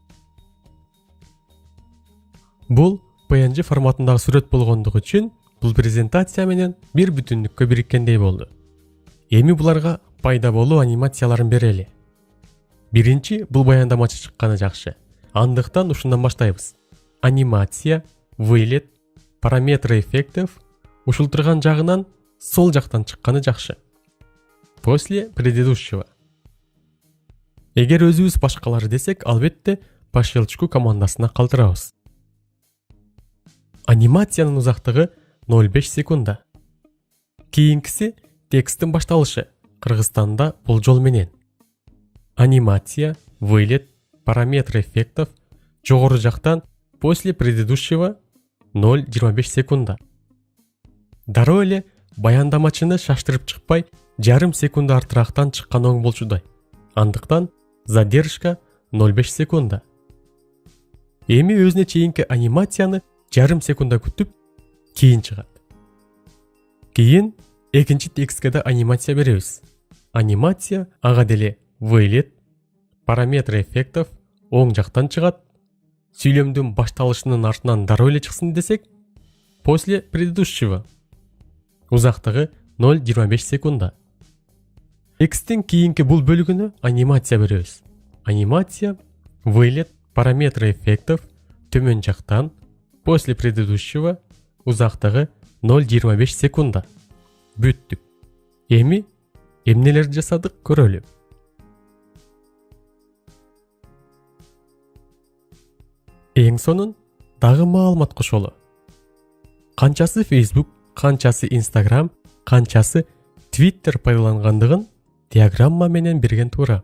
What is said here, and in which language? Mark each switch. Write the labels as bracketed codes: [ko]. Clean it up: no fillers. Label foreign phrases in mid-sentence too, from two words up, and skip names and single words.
[ky] Бул PNG форматындагы сүрөт болгондугу үчүн бул презентация менен бир бүтүндүккө бириккендей болду. Эми буларга пайда болуу анимацияларын берели. Биринчи бул баяндамачы чыкканы жакшы. Андыктан ушундан баштайбыз. Анимация, [ru] вылет, параметры эффектов [ky] ушул турган жагынан сол жактан чыкканы жакшы. [ru] После предыдущего. [ky] Эгер өзүбүз башкалары десек, албетте [ru] по щелчку [ky] командасына калтырабыз. Анимациянын узактыгы 0,5 секунда. Кийинкиси тексттин башталышы. Кыргызстанда болжол менен. [ru] Анимация, вылет, параметры эффектов [ky] жогору жактан [ru] после предыдущего 0,25 секунда. [ky] Дароо эле баяндамачыны шаштырып чыкпай, жарым секунда артырактан чыккан оң болчудай. Андыктан задержка 0,5 секунда. Эми өзүнө чейинки анимацияны жарым секунда күтүп, кийин чыгат. Кийин экинчи текстке да анимация беребиз. Анимация ага деле [ru] вылет, параметры эффектов [ky] оң жактан чыгат. Сүйлөмдүн башталышынын артынан дароо эле чыксын десек, [ru] после предыдущего. [ky] Узактыгы 0,25 секунда. Тексттин кийинки бул бөлүгүнө анимация беребиз. [ru] Анимация, вылет, параметры эффектов [ky] төмөн жактан, [ru] после предыдущего, [ky] узактыгы 0,25 секунда. Бүттүк. Эми эмнелерди жасадык көрөлү. Эң сонун дагы маалымат кошолу. Канчасы Facebook, канчасы Instagram, канчасы Twitter пайдалангандыгын диаграмма менен берген туура.